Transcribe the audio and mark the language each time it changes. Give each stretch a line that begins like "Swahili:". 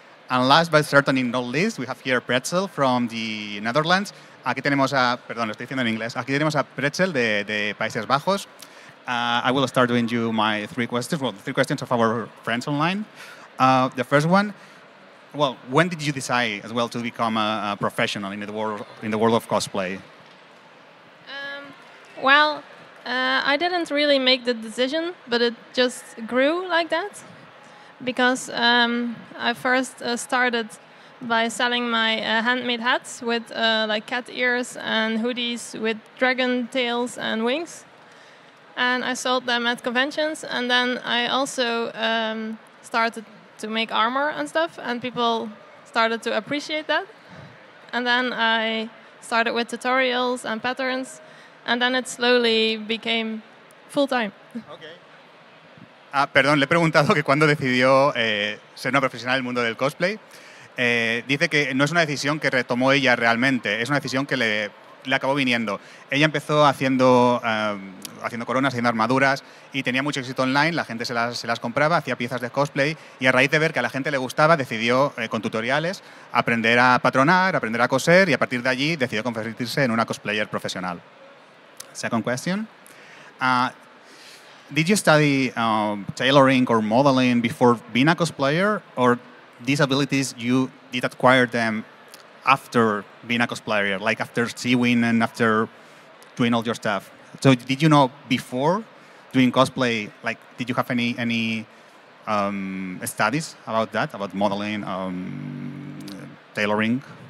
English: And last but certainly not least, we have here Pretzl from the Netherlands.
Spanish: Aquí tenemos a, perdón, lo estoy diciendo en inglés. Aquí tenemos a Pretzl de Países Bajos.
English: I will start doing you my three questions. Well, the three questions of our friends online. The first one, well, when did you decide as well to become a professional in the world of cosplay? Well, I didn't really make the decision, but it just grew like that. Because I first started by selling my handmade hats with like cat ears and hoodies with dragon tails and wings. And I sold them at conventions, and then I also started to make armor and stuff, and people started to appreciate that. And then I started with tutorials and patterns, and then it slowly became full-time. Okay.
Spanish: Perdón, le he preguntado que cuándo decidió ser una profesional en el mundo del cosplay. Dice que no es una decisión que retomó ella realmente, es una decisión que le acabó viniendo. Ella empezó haciendo coronas, haciendo armaduras y tenía mucho éxito online, la gente se las compraba, hacía piezas de cosplay y a raíz de ver que a la gente le gustaba decidió con tutoriales aprender a patronar, aprender a coser y a partir de allí decidió convertirse en una cosplayer profesional.
English: Second question. Did you study tailoring or modeling before being a cosplayer, or these abilities you did acquire them after being a cosplayer, like after sewing and after doing all your stuff? So did you know before doing cosplay, like did you have any studies about that, about modeling, tailoring?